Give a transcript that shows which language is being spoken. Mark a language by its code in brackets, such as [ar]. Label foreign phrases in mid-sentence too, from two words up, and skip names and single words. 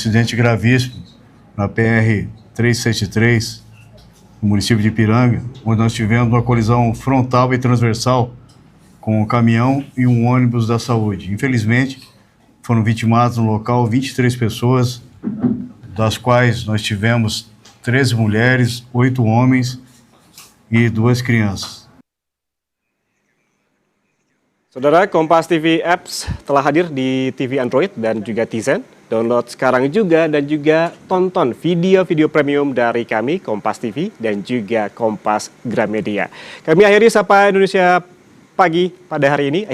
[pt] acidente gravíssimo na PR-373, no município de Ipiranga, onde nós tivemos uma colisão frontal e transversal com um caminhão e um ônibus da saúde. Infelizmente, foram vitimadas no local 23 pessoas, das quais nós tivemos 13 mulheres, 8 homens e 2 crianças. [id] Saudara, Kompas TV Apps telah hadir di TV Android dan juga Tizen. Download sekarang juga dan juga tonton video-video premium dari kami, Kompas TV dan juga Kompas Gramedia. Kami akhiri Sapa Indonesia Pagi pada hari ini.